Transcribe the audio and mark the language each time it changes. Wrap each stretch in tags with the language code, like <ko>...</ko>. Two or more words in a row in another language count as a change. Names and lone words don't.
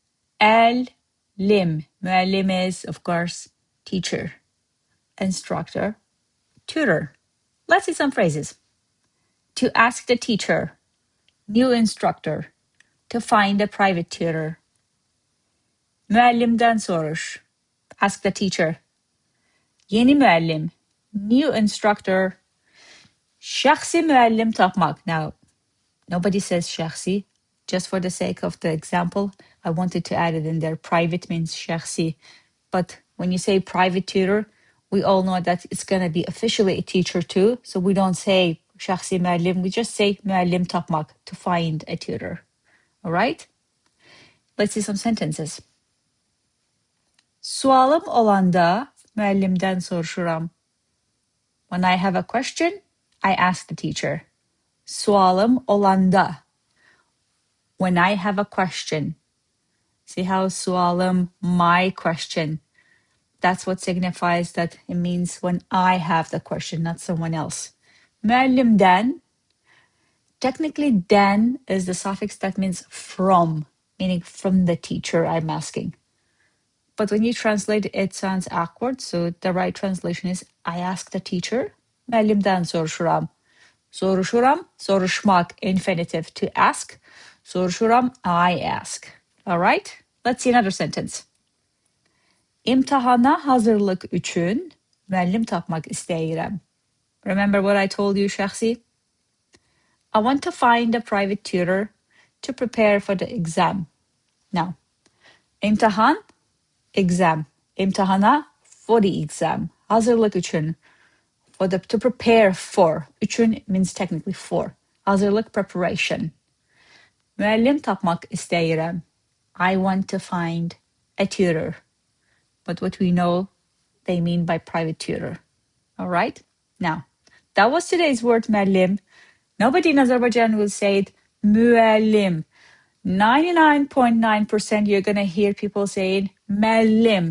<en>MÜELLİM is, of course, teacher, instructor, tutor. Let's see some phrases. To ask the teacher. New instructor. To find a private tutor.</en> <az>MÜELLİMden soruş.</az> <en>Ask the teacher.</en> <az>Yeni müəllim.</az> <en>New instructor.</en> <az>Şəxsi müəllim tapmaq.</az> <en>Now, nobody says şəxsi. Just for the sake of the example, I wanted to add it in there. Private means şəxsi. But when you say private tutor, we all know that it's going to be officially a teacher too. So we don't say</en> <az>şəxsi müəllim.</az> <en>We just say</en> <az>müəllim tapmaq,</az> <en>to find a tutor. All right? Let's see some sentences.</en> <az>Sualım olanda məllimdən soruşuram.</az> <en>When I have a question, I ask the teacher.</en> <az>Sualım olanda.</az> <en>When I have a question. See how sualım, my question. That's what signifies that it means when I have the question, not someone else.</en> <az>MÜELLİMden.</az> <en>Technically, den is the suffix that means from, meaning from the teacher I'm asking. But when you translate it sounds awkward, so the right translation is I ask the teacher.</en> <az>MÜELLİMden soruşuram. Soruşuram, soruşmak,</az> <en>infinitive, to ask. Soruşuram, I ask. All right? Let's see another sentence.</en> <az>İmtahana hazırlık üçün məllim tapmaq istəyirəm.</az> <en>Remember what I told you, Şəxsi? I want to find a private tutor to prepare for the exam. Now, imtahan, exam. İmtahana, for the exam.</en> <az>Hazırlık üçün,</az> <en>to prepare for. Üçün means technically for. Hazırlık, preparation.</en> <az>Məllim tapmaq istəyirəm.</az> <en>I want to find a tutor. But what we know they mean by private tutor. All right? Now, that was today's word, məllim. Nobody in Azerbaijan will say it, müəllim. 99.9% you're going to hear people saying məllim.</en>